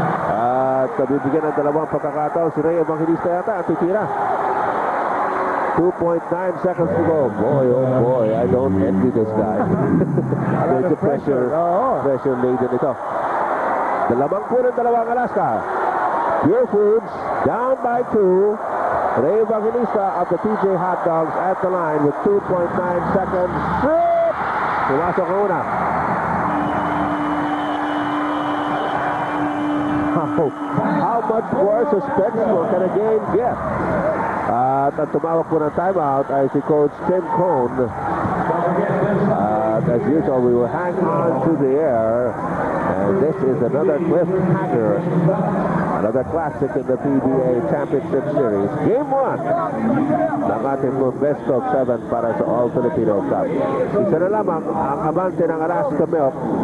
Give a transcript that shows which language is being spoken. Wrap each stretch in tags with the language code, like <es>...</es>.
<tl>At bibigyan ng dalawang pagkakataon si Ray Evangelista yata ang titira.</tl> <en>2.9 seconds to go. Boy, oh boy, I don't envy this guy. Medyo pressure laden ito.</en> <tl>Dalawang po ng dalawang Alaska. Pure Foods</tl> <en>down by 2. Ray Evangelista of the TJ Hotdogs at the line with 2.9 seconds. Strip!</en> <tl>Pumasok ang una.</tl> <en>How much more suspenseful can a game get?</en> <tl>At ang tumawag po ng timeout ay si Coach Tim Cone.</tl> <en>As usual, we will hang on to the air. And this is another cliffhanger. Another classic in the PBA Championship Series.</en> <tl>Game 1 ng ating</tl> <en>best of 7</en> <tl>para sa All-Filipino Cup. Isa na lamang ang abante ng Alaska Milk.</tl>